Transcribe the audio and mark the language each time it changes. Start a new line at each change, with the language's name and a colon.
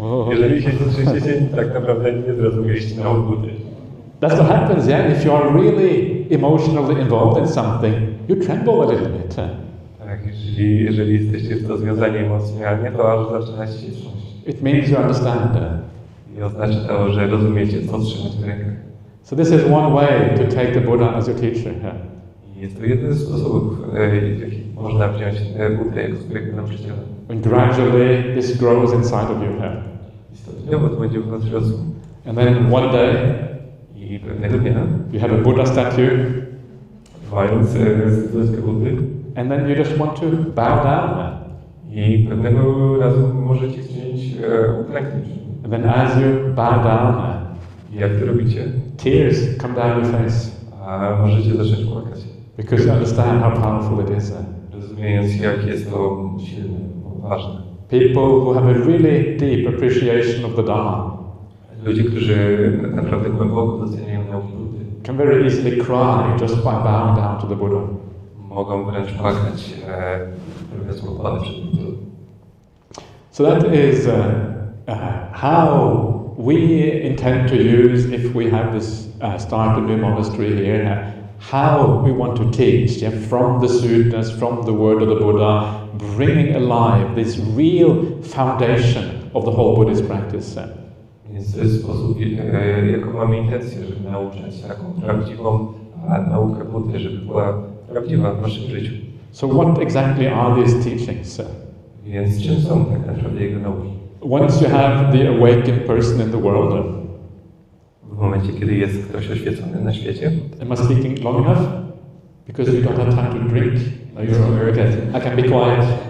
Polish: Jeżeli się nie trzęsiecie, tak naprawdę nie zrozumieliście nauk Buddy.
English: That's what happens, yeah? If you are really emotionally involved in something, you tremble a little bit.
Polish: Tak, jeżeli jesteście w to związani emocjonalnie, to aż zaczynacie się trząść.
English: It means you understand.
Polish: I oznacza to, że rozumiecie, co trzymać w rękach.
English: So this is one way to take the Buddha as your teacher.
Polish: I jest to jeden z sposobów, w jaki można wziąć Buddę jako swojego nauczyciela.
English: And gradually this grows inside of you.
Polish: I stopniowo to będzie w nas rosło.
English: And then one day,
Polish: I pewnego dnia,
English: you have a Buddha statue,
Polish: mając statuetkę Buddy,
English: and then you just want to bow down.
Polish: i pewnego razu możecie chcieć uklęknąć.
English: And then as you bow down,
Polish: I jak to robicie?
English: tears come down your face
Polish: A możecie zacząć płakać.
English: because you understand how powerful it is.
Polish: Rozumiejąc, jak jest to silne, ważne.
English: People who have a really deep appreciation of the Dhamma
Polish: Ludzie, którzy naprawdę głęboko doceniają nauki Buddy,
English: can very easily cry just by bowing down to the Buddha.
Polish: mogą wręcz płakać, robiąc pokłady przed Buddą.
English: So that is how we intend to use, if we have this start a new monastery here, how we want to teach, yeah, from the suttas, from the word of the Buddha, bringing alive this real foundation of the whole Buddhist practice.
Polish: Więc to jest sposób, jaką mamy intencję, żeby nauczać taką prawdziwą naukę Buddy, żeby była prawdziwa w naszym życiu.
English: So what exactly are these teachings?
Polish: Więc czym są tak naprawdę jego nauki?
English: Once you have the awakened person in the world,
Polish: W momencie, kiedy jest ktoś oświecony na świecie,
English: am I speaking long enough? Because you don't have time to drink? No, you're okay. I can be quiet.